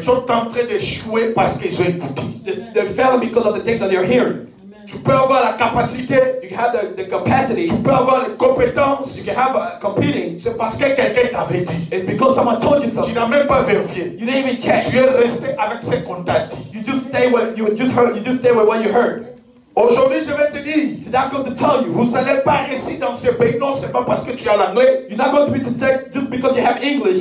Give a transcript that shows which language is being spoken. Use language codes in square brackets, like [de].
[fr] sont en train d'échouer parce qu'ils ont écouté. [en] they're failing because of the things that they're hearing. [fr] Tu peux avoir la capacité, [en] You can have the capacity, [fr] tu peux avoir les compétences. [en] you can have competing. [fr] C'est parce que quelqu'un t'avait dit. [en] It's because someone told you [fr] Tu [en] something. [fr] n'as même pas vérifié. [en] You didn't even check. [fr] Tu es resté avec ce qu'on t'a dit. [en] You just stay with you just heard. You just stay with what you heard. [fr] Aujourd'hui, je vais te dire, [en] Today I'm going to tell you, [fr] vous n'allez pas réussir dans ce pays, non seulement parce que tu as l'anglais, [en] you're not going to be successful just because you have English,